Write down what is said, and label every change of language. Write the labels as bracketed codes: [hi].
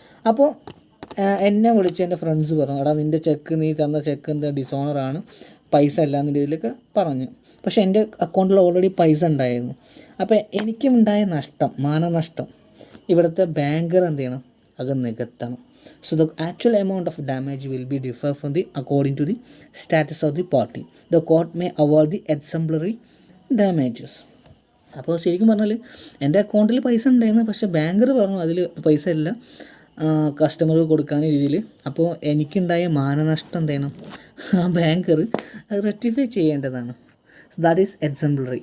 [ml] അപ്പോൾ എന്നെ വിളിച്ച് എൻ്റെ ഫ്രണ്ട്സ് പറഞ്ഞു, എടാ നിൻ്റെ ചെക്ക്, നീ തന്ന ചെക്ക് എന്താ ഡിസോണറാണ്, പൈസ ഇല്ല എന്ന രീതിയിലൊക്കെ പറഞ്ഞു. പക്ഷേ എൻ്റെ അക്കൗണ്ടിൽ ഓൾറെഡി പൈസ ഉണ്ടായിരുന്നു. അപ്പോൾ എനിക്കുണ്ടായ നഷ്ടം, മാനനഷ്ടം ഇവിടുത്തെ ബാങ്കർ എന്ത് ചെയ്യണം, അത് നികത്തണം. [en] So the actual amount of damage will be differ from the according to the status of the party. The court may award the exemplary damages. [ml] അപ്പോൾ ശരിക്കും പറഞ്ഞാൽ എൻ്റെ അക്കൗണ്ടിൽ പൈസ ഉണ്ടായിരുന്നു, പക്ഷേ ബാങ്കർ പറഞ്ഞു അതിൽ പൈസ ഇല്ല കസ്റ്റമർക്ക് കൊടുക്കാൻ രീതിയിൽ. അപ്പോൾ എനിക്കുണ്ടായ മാനനഷ്ടം എന്ത് ചെയ്യണം, ആ ബാങ്കർ അത് റെക്ടിഫൈ ചെയ്യേണ്ടതാണ്. [en] That is exemplary.